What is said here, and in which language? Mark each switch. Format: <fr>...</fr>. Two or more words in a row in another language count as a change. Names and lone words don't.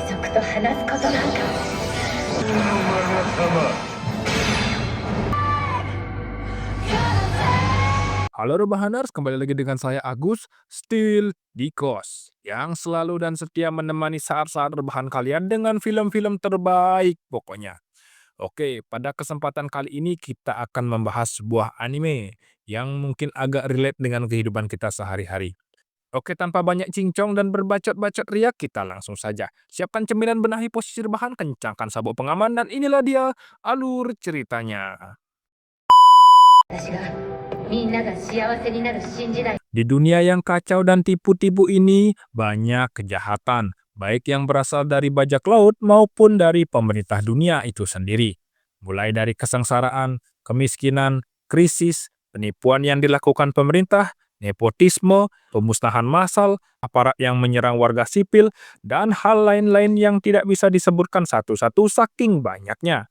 <ja>と話すことなんか。</ja> <id>Halo Rebahaners, kembali lagi dengan saya Agus, Still di Kos, yang selalu dan setia menemani saat-saat rebahan kalian dengan film-film terbaik pokoknya. Oke, pada kesempatan kali ini kita akan membahas sebuah anime yang mungkin agak relate dengan kehidupan kita sehari-hari. Oke, tanpa banyak cincong dan berbacot-bacot riak, kita langsung saja. Siapkan cemilan, benahi posisi rebahan, kencangkan sabuk pengaman, dan inilah dia alur ceritanya.</id> <ja>私がみんなが幸せになる新時代。</ja> <id>Di dunia yang kacau dan tipu-tipu ini, banyak kejahatan, baik yang berasal dari bajak laut maupun dari pemerintah dunia itu sendiri. Mulai dari kesengsaraan, kemiskinan, krisis, penipuan yang dilakukan pemerintah, nepotisme, pemusnahan massal, aparat yang menyerang warga sipil, dan hal lain-lain yang tidak bisa disebutkan satu-satu saking banyaknya.</id>